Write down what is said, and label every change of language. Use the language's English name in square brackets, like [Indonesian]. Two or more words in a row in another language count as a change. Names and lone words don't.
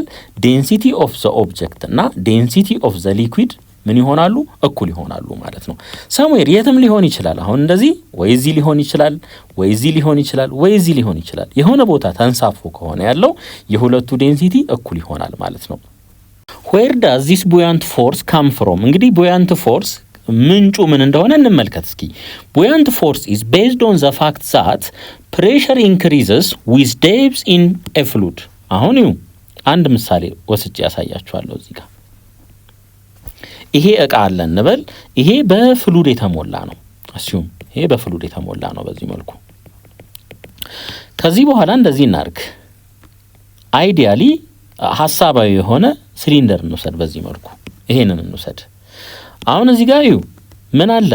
[English] density of the object [Amharic] እና [English] density of the liquid [Amharic] ምን ይሆናሉ? እኩል ይሆናሉ ማለት ነው። ሰምዌር የትም ሊሆን ይችላል። አሁን እንደዚህ ወይ እዚህ ሊሆን ይችላል፣ ወይ እዚህ ሊሆን ይችላል፣ ወይ እዚህ ሊሆን ይችላል። የሆነ ቦታ ተንሳፎ ከሆነ ያለው የሁለቱ ዴንሲቲ እኩል ይሆናል ማለት ነው። [English] where does this buoyant force come from? [Amharic] እንግዲህ [English] buoyant force [Amharic] ምንጩ ምን እንደሆነ እንመልከት እስኪ። [English] buoyant force is based on the fact that pressure increases with depth in a fluid። [Amharic] አሁን አንድ ምሳሌ ወስጄ ያሳያችኋለሁ እዚህ ጋር። ይሄ እቃ አለ እንበል። ይሄ በፍሉድ የተሞላ ነው። ይሄ በፍሉድ የተሞላ ነው በዚህ መልኩ። ከዚህ በኋላ እንደዚህ እናርግ። አይዲያሊ ሐሳባዊ የሆነ ሲሊንደር እንውሰድ። በዚህ መልኩ ይሄንን እንውሰድ። አሁን እዚህ ጋር ምን አለ?